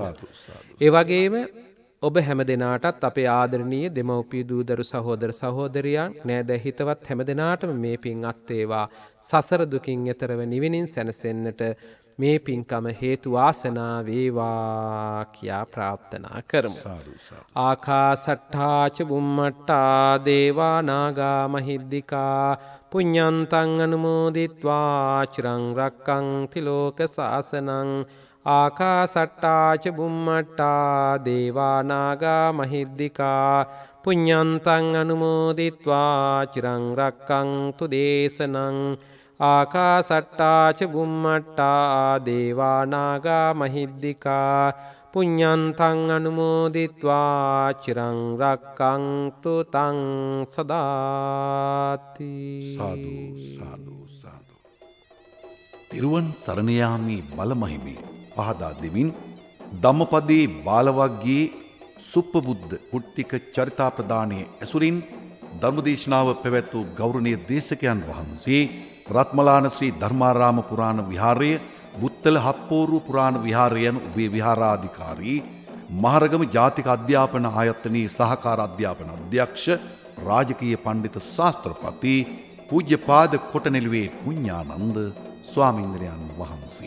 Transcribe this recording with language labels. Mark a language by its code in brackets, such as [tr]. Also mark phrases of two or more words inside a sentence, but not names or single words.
[si] ඒ වගේම ඔබ හැමදෙනාටත් අපේ ආදරණීය දෙමව්පිය දූදරු සහෝදර සහෝදරියන් නෑද හිතවත් හැමදෙනාටම මේ පින් අත් වේවා. සසර දුකින් එතරව නිවනින් සැනසෙන්නට මේ පින්කම හේතු වාසනා වේවා කියා ප්‍රාර්ථනා කරමු. [pi] ආකාසට්ඨා ච බුම්මට්ඨා දේවා නාග මහිද්దికා පුඤ්ඤන්තං අනුමෝදිත්වා චිරං රක්ඛන්ති ලෝක සාසනං. ආකාසට්ඨා ච බුම්මට්ඨා දේවා නාග මහිද්దికා පුඤ්ඤන්තං අනුමෝදිත්වා චිරං රක්ඛන්තු දේශනං. ආකාසට්ඨා ච බුම්මට්ඨා දේවා නාග මහිද්దికා පුඤ්ඤන්තං අනුමෝදිත්වා චිරං රක්ඛන්තු තං සදාති. [si] සාදු සාදු සාදු. තිරුවන් සරණ යාමේ බලමහිමේ පහදා දෙමින් ධම්මපදයේ බාලවග්ගයේ සුප්පබුද්ධ කුට්ටික චරිතාපදානයේ ඇසුරින් ධර්මදේශනාව පැවැත් වූ ගෞරවනීය දේශකයන් වහන්සේ රත්මලාන ශ්‍රී ධර්මාරාම පුරාණ විහාරය, බුත්තල හප්පෝරු පුරාණ විහාරය යන උභය විහාරාධිකාරී, මහරගම ජාතික අධ්‍යාපන ආයතනයේ සහකාර අධ්‍යාපන අධ්‍යක්ෂ, රාජකීය පණ්ඩිත ශාස්ත්‍රපති පූජ්‍යපාද කොටනෙළුවේ පුඤ්ඤානන්ද ස්වාමීන්ද්‍රයන් වහන්සේ.